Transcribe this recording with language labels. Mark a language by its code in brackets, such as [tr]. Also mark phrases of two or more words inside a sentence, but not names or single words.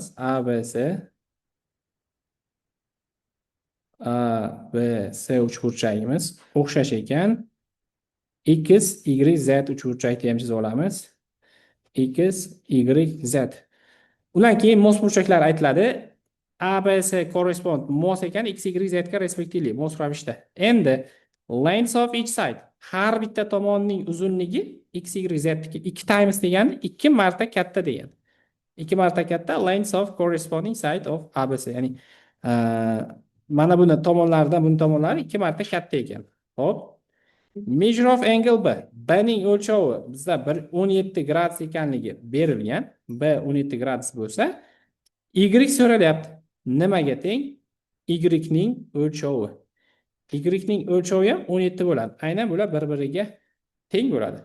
[uz] ABC ABC uchburchagimiz o'xshash ekan. X, Y, Z uchburchakni ham chizib olamiz. X, Y, Z. Undan keyin mos burchaklar aytiladi. ABC correspond mos ekan X, Y, Z ga respektivli mos ravishda. Endi [en] length of each side, [uz] har bitta tomonning uzunligi X, Y, Z niki 2 times degani 2 marta katta degani. 2 marta katta [en] length of corresponding side of ABC. [uz] Ya'ni mana buni tomonlaridan buni tomonlari 2 marta katta ekan. Xo'p. [en] Measure of angle B. [uz] B ning o'lchovi bizda 17 gradus ekanligi berilgan. B 17 gradus bo'lsa, Y so'ralyapti. Nimaga teng? Y ning o'lchovi. Y ning o'lchovi ham 17 bo'ladi. Aynan bular bir-biriga teng bo'ladi.